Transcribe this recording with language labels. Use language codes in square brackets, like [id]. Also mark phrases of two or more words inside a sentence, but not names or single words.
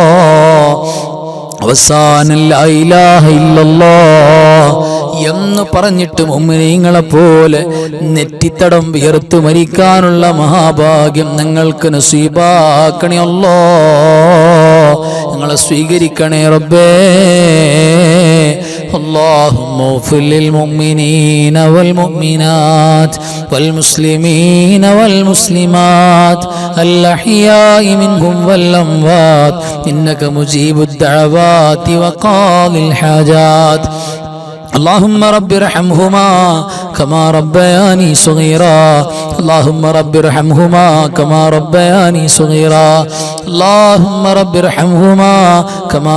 [ml] അവസാനം [ar] لا إله إلا الله [ml] എന്ന് പറഞ്ഞിട്ട് മുഅ്മിനീങ്ങളെ പോലെ നെറ്റിത്തടം വിയർത്ത് മരിക്കാനുള്ള മഹാഭാഗ്യം ഞങ്ങൾക്ക് നസീബാക്കണേ അല്ലാഹ് ഞങ്ങളെ സ്വീകരിക്കണേ റബ്ബേ [ar] اللهم اغفر للمؤمنين والمؤمنات والمسلمين والمسلمات الأحياء منهم والأموات إنك مجيب الدعوات وقاضي الحاجات اللهم رب ارحمهما كما ربياني صغيرا اللهم رب ارحمهما كما ربياني صغيرا اللهم رب ارحمهما كما